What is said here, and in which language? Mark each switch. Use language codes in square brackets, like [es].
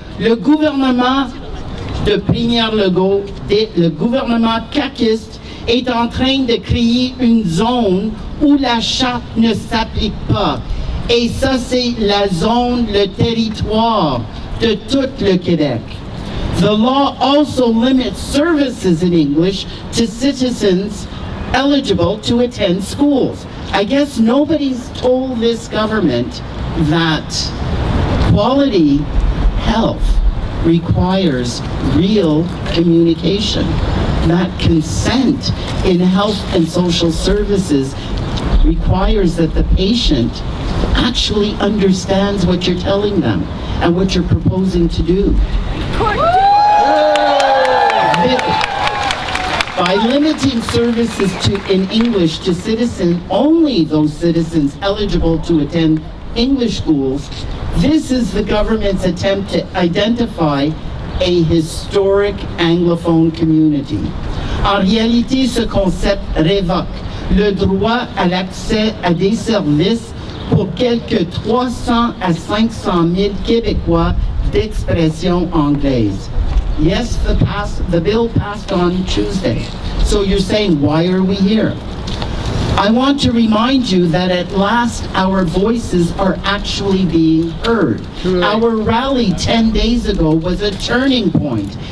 [fr] Le gouvernement de Premier Legault, le gouvernement caquiste, est en train de créer une zone où la charte ne s'applique pas. Et ça, c'est la zone, le territoire de tout le Québec. [en] The law also limits services in English to citizens eligible to attend schools. I guess nobody's told this government that quality health requires real communication, that consent in health and social services requires that the patient actually understands what you're telling them and what you're proposing to do. By limiting services in English to citizens, only those citizens eligible to attend English schools, this is the government's attempt to identify a historic anglophone community. [fr] En réalité, ce concept révoque le droit à l'accès à des services pour quelques 300 à 500 000 Québécois d'expression anglaise. [en] Yes, the bill passed on Tuesday. So you're saying, why are we here? I want to remind you that at last our voices are actually being heard. Our rally 10 days ago was a turning point.